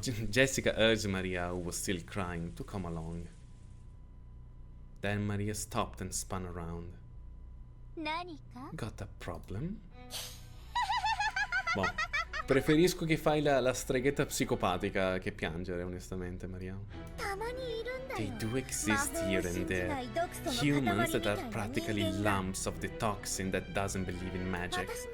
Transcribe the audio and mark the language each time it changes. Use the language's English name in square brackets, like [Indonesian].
[English] Jessica urged Maria, who was still crying, to come along. Then Maria stopped and spun around. Got a problem? [Italian] Boh, preferisco che fai la streghetta psicopatica che piangere, onestamente, Maria. [English] They do exist here and there. Humans that are practically lumps of the toxin that doesn't believe in magic.